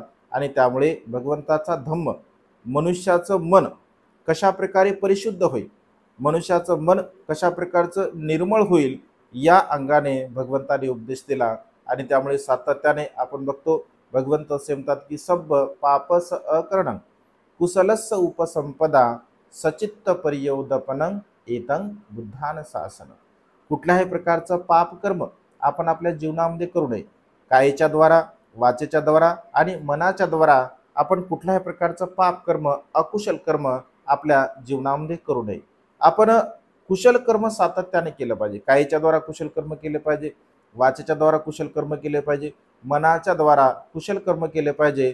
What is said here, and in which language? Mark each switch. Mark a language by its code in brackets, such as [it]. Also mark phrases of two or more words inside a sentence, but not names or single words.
[mr] आणि त्यामुळे भगवंताचा धम्म, मनुष्याचं मन कशा प्रकारे परिशुद्ध होईल, मनुष्याचं मन कशा प्रकारचं निर्मळ होईल, या अंगाने भगवंताने उपदेश दिला. आणि त्यामुळे सातत्याने आपण बघतो भगवंत असे म्हणतात की [pi] सब पापस अकरणं कुशलस्य उपसंपदा सचित्त पर्यवदपनं एतं बुद्धान शासन. [mr] कुठल्याही प्रकारचं पाप कर्म आपण आपल्या जीवनामध्ये करू नये. कायेच्या द्वारा, वाचेच्या द्वारा आणि मनाच्या द्वारा आपण कुठल्याही प्रकारचं पाप कर्म, अकुशल कर्म आपल्या जीवनामध्ये करू नये. आपण कुशल कर्म सातत्याने केलं पाहिजे. कायेच्या द्वारा कुशल कर्म केले पाहिजे, वाचेच्या द्वारा कुशल कर्म केले पाहिजे, मनाच्या द्वारा कुशल कर्म केले पाहिजे.